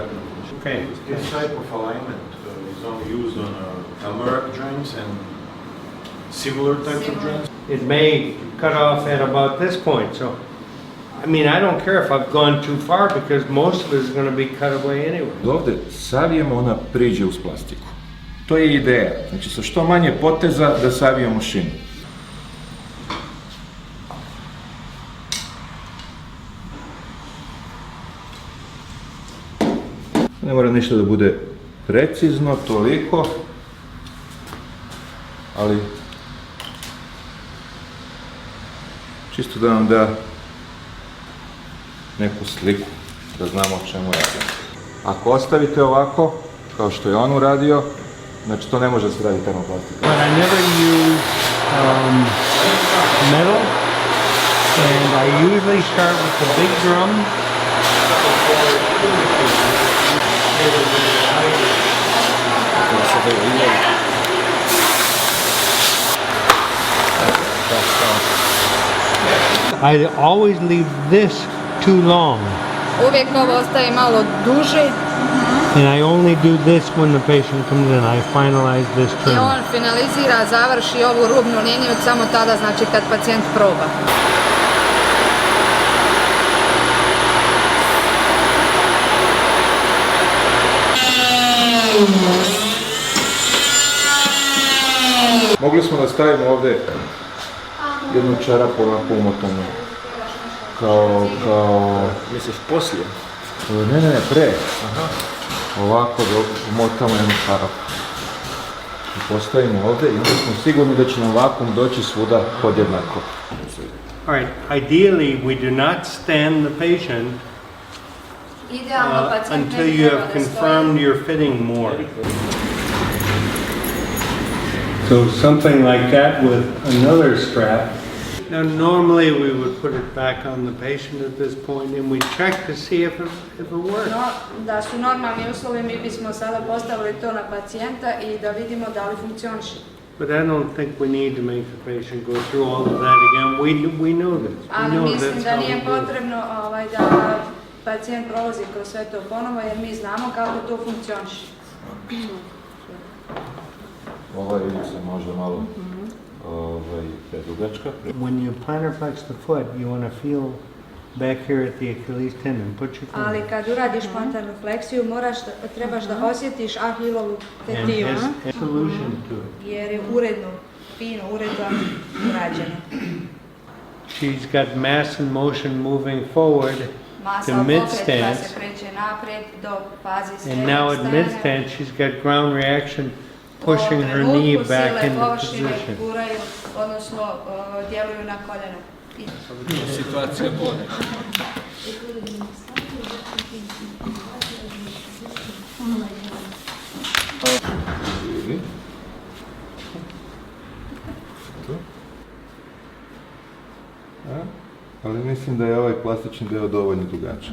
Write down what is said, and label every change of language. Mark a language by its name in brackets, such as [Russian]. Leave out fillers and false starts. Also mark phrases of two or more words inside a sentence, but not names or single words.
[English] Okay. This type of alignment is only used on Almeric joints and similar types of joints. It may cut off at about this point, so I mean, I don't care if I've gone too far because most of it is going to be cut away anyway. [Bosnian] Ovdje savijemo, ona priđe uz plastiku. To je ideja, znači sa što manje poteza da savijemo šinu. Ne mora ništa da bude precizno, toliko, ali čisto da nam da neku sliku, da znamo o čemu radimo. Ako ostavite ovako, kao što je on uradio, znači to ne može se raditi termoplastikom. [English] But I never use metal, and I usually start with the big drum. I always leave this too long. [Bosnian] Uvijek ovo ostaje malo duže. [English] And I only do this when the patient comes in. I finalize this I trim. [Bosnian] on finalizira, završi ovu rubnu liniju samo tada, znači kad pacijent proba. Mogli smo da stavimo ovdje jednu čarapu onako umotanu. Kao... Misliš poslije? Ne, pre. Aha. Ovako umotamo jednu čarapu. I postavimo ovdje i onda smo sigurni da će nam vakuum doći svuda podjednako. [English] Alright, ideally we do not stand the patient until you have confirmed your fitting more. So something like that with another strap. Now normally we would put it back on the patient at this point and we check to see if it works. [Bosnian] No, da su normalni uslovi, mi bismo sada postavili to na pacijenta i da vidimo da li funkcioniše. [English] But I don't think we need to make the patient go through all of that again. We know this. [Bosnian] Ali mislim da nije potrebno da pacijent prolazi kroz sve to ponovo jer mi znamo kako to funkcioniše. Ova ivica možda malo predugačka. [English] When you plantar flex the foot, you want to feel back here at the Achilles tendon. Put your finger. [Bosnian] Ali kad uradiš plantarnu fleksiju, trebaš da osjetiš ahilovu [English] And [Bosnian] tetivu, [English] has a solution to it. [Bosnian] jer je uredno, fino, uredno urađeno. [English] She's got mass and motion moving forward [Bosnian] Masa [English] to mid [Bosnian] opet koja [English] stance. [Bosnian] se kreće naprijed do fazi [English] And [Bosnian] srednjeg [English] now at mid [Bosnian] stanja. [English] stance, she's got ground reaction pushing her knee back into [Bosnian] površine [English] position. [Bosnian] guraju, odnosno djeluju na koljeno. Situacija bolje. Ali mislim da je ovaj plastični deo dovoljno dugačak.